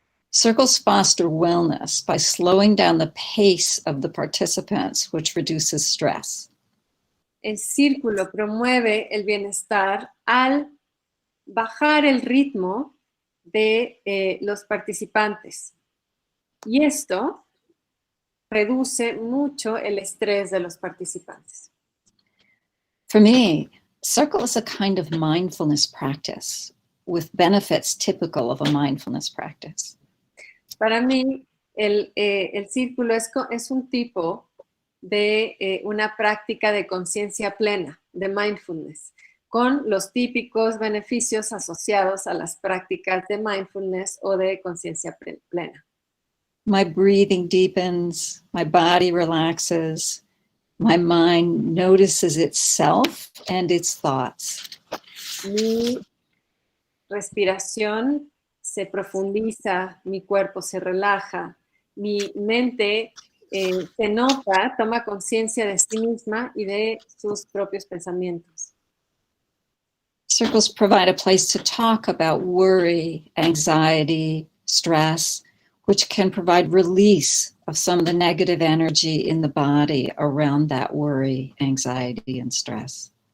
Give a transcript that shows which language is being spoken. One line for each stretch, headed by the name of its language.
English: Circles foster wellness by slowing down the pace of the participants, which reduces stress.
Spanish: El círculo promueve el bienestar al bajar el ritmo de los participantes. Y esto reduce mucho el estrés de los participantes.
English: For me, circle is a kind of mindfulness practice with benefits typical of a mindfulness practice.
Spanish: Para mí, el círculo es un tipo de una práctica de conciencia plena, de mindfulness, con los típicos beneficios asociados a las prácticas de mindfulness o de conciencia plena.
English: My breathing deepens, my body relaxes, my mind notices itself and its thoughts.
Spanish: Mi respiración se profundiza, mi cuerpo se relaja, mi mente se nota, toma conciencia de sí misma y de sus propios pensamientos.
English: Circles provide a place to talk about worry, anxiety, stress, which can provide release of some of the negative energy in the body around that worry, anxiety, and stress.